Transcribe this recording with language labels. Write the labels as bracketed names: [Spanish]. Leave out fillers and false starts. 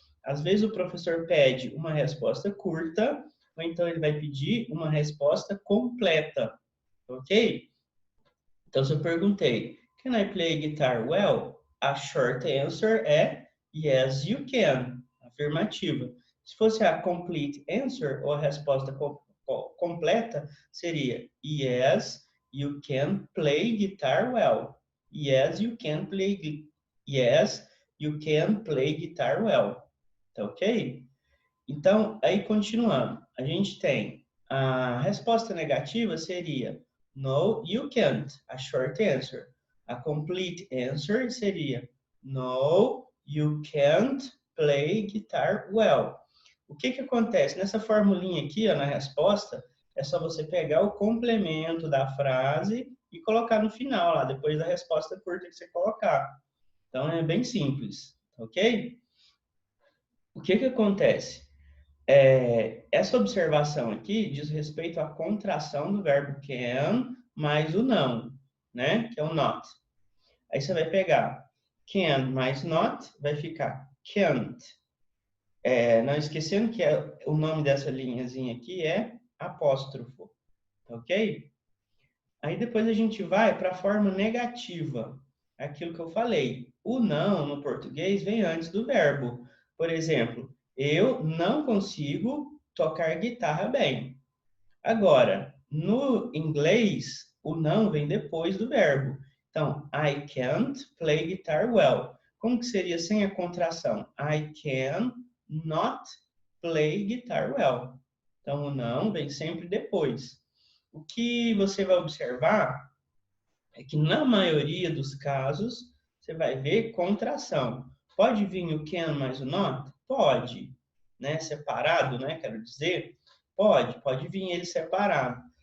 [Portuguese] Às vezes o professor pede uma resposta curta, ou então ele vai pedir uma resposta completa, ok? Então, se eu perguntei, [English] can I play guitar well? A short answer é yes, you can, [Portuguese] afirmativa. Se fosse [English] a complete answer, [Portuguese] ou a resposta completa, seria [English] yes, you can play guitar well. Yes, you can play. Yes, You can play guitar well. [Portuguese] Tá ok? Então, aí continuando. A gente tem a resposta negativa seria [English] no, you can't. A short answer. A complete answer [Portuguese] seria [English] no, you can't play guitar well. [Portuguese] O que que acontece? Nessa formulinha aqui, ó, na resposta, é só você pegar o complemento da frase e colocar no final, lá, depois da resposta curta que você colocar. Então, é bem simples, ok? O que que acontece? Essa observação aqui diz respeito à contração do verbo can mais o não, né? Que é o not. Aí você vai pegar can mais not, vai ficar can't. Não esquecendo que o nome dessa linhazinha aqui é apóstrofo, ok? Aí depois a gente vai para a forma negativa, aquilo que eu falei. O não no português vem antes do verbo. Por exemplo, eu não consigo tocar guitarra bem. Agora, no inglês, o não vem depois do verbo. [English] Então, I can't play guitar well. [Portuguese] Como que seria sem a contração? [English] I can not play guitar well. [Portuguese] Então, o não vem sempre depois. O que você vai observar é que, na maioria dos casos, você vai ver contração. Pode vir o can mais o not? Pode. Né? Separado, né? Quero dizer, pode vir ele separado.